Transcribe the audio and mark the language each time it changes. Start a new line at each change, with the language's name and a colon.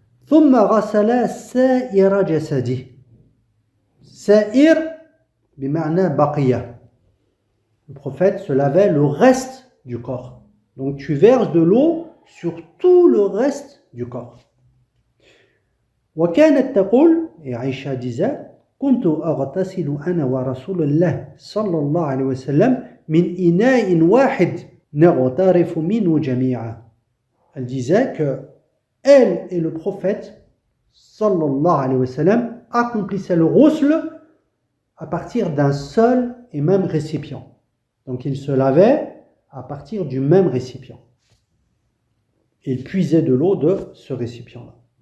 Arabic: ثم غسل سائر جسده. سائر بمعنى بقية.
French: Le prophète se lavait le reste du corps. Donc tu verses de l'eau sur tout le reste du corps.
Arabic: وكانت تقول,
French: et Aïcha disait,
Arabic: كنت أغتسل أنا ورسول الله صلى الله عليه وسلم من إناء واحد نغترف منه جميعا.
French: Elle disait que elle et le prophète sallallahu alayhi wa sallam accomplissaient le ghusl à partir d'un seul et même récipient. Donc ils se lavaient à partir du même récipient. Ils puisaient de l'eau de ce récipient-là.